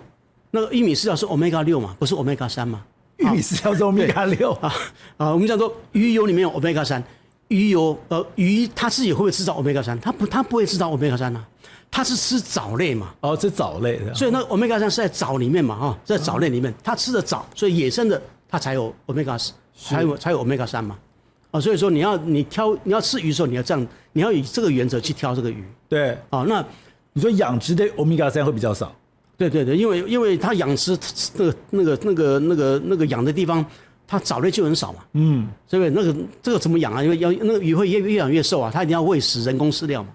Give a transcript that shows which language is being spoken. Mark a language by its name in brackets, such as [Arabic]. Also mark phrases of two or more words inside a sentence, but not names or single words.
[Chinese] 那個玉米飼料是 Omega-6 嘛，不是 Omega-3 嘛？玉米飼料是 Omega-6我們講說魚油裡面有 Omega-3，魚它自己會不會制造 Omega-3？它不會制造 Omega-3啊，它是吃藻類嘛。吃藻類的。所以那個 Omega-3是在藻裡面嘛，在藻類裡面，它吃的藻，所以野生的它才有 Omega-3，才有 Omega-3 嘛。所以說你要吃魚的時候，你要這樣，你要以這個原則去挑這個魚。對。那你說養殖的 Omega-3會比較少。對，因為它養殖那個養的地方，它藻類就很少嘛，所以這個怎麼養啊？因為那個魚會越養越瘦啊，它一定要餵食人工飼料嘛。